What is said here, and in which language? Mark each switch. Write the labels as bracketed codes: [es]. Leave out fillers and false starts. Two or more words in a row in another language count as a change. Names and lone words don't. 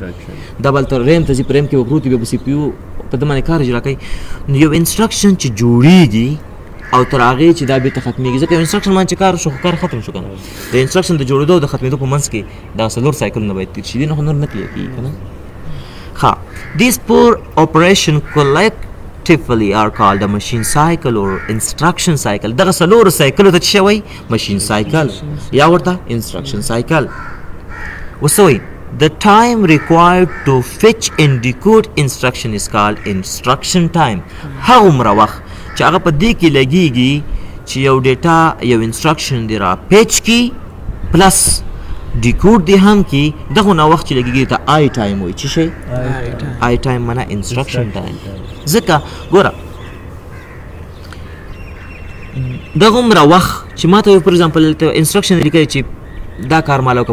[ps] دا بل تر ریم ته ځي په ریم کې به پروت وي بیا به سی پي یو په ده باندې کار اجرا کوي. نو یو انسټرکشن چې جوړېږي او تر هغې چې دا بېرته ختمېږي ځکه یو انسټرکشن باندې چې کار وشو خو کار ختم شو که نه. د انسټرکشن د جوړېدو او د ختمېدو په منځ کې دا 4 سایکلونه باید تېر شي. دې نه خو نور نه کلیه کېږي که نه. [en] ها these four operation collectively are called a machine cycle or instruction cycle. [ps] دغه 4 سایکلو ته څه شی وایي؟ [en] machine cycle [ps] یا ورته [en] instruction cycle. [ps] اوس وایي [en] the time required to fetch and decode instruction is called instruction time. [ps] هغومره وخت چې هغه په دې کې لګېږي چې یو ډیټا یو انسټرکشن دی را پیچ کی [en] plus decode [ps] دی هم کی دغونه وخت چې لګېږي ته [en] I time [ps] وایي. څه شی؟ [en] I time [ps] معنا [en] instruction time. [ps] ځکه ګوره دغومره وخت چې ما ته [en] for example instruction [ps] لیکلی چې دا کار ماله وکړه.